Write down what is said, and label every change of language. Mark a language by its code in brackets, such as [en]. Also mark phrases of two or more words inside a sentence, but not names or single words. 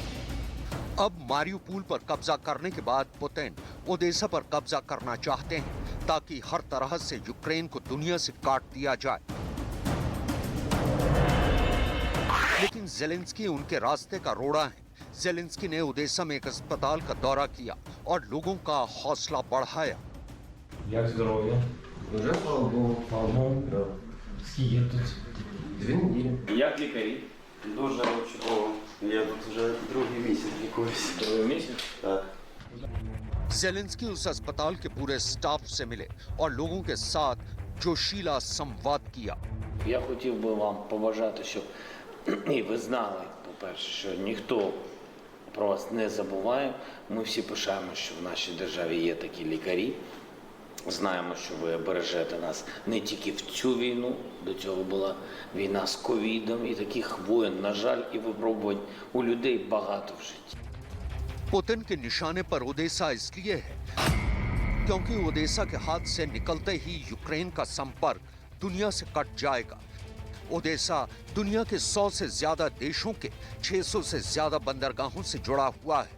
[hi] अब मारियोपोल पर कब्जा करने के बाद पुतिन ओडेसा पर कब्जा करना चाहते हैं ताकि हर तरह से यूक्रेन को दुनिया से काट दिया जाए। लेकिन जेलेंस्की उनके रास्ते का रोड़ा है। जेलेंस्की ने ओडेसा में एक अस्पताल का दौरा किया और लोगों का हौसला बढ़ाया। [uk] Як здоров'я? Вже, слава Богу. Да. Скільки тут? 2 неділі. Як лікарі? Дуже чудово. Я тут вже другий місяць лікуюсь. Другий місяць? Так. [hi] जेलेंस्की उस अस्पताल के पूरे स्टाफ से मिले और लोगों के साथ जोशीला संवाद किया। [uk] Я хотів би вам побажати, щоб і ви знали, по-перше, що ніхто про вас не забуває. Ми всі пишаємо, що в нашій державі є такі лікарі. Знаємо, що ви бережете нас не тільки в цю війну, до цього була війна з ковідом, і таких воєн, на жаль, і випробувань у людей багато в житті. [hi] पुतिन के निशाने पर ओडेसा इसलिए है क्योंकि ओडेसा के हाथ से निकलते ही यूक्रेन का संपर्क दुनिया से कट जाएगा। ओडेसा दुनिया के 100 से ज्यादा देशों के 600 से ज्यादा बंदरगाहों से जुड़ा हुआ है।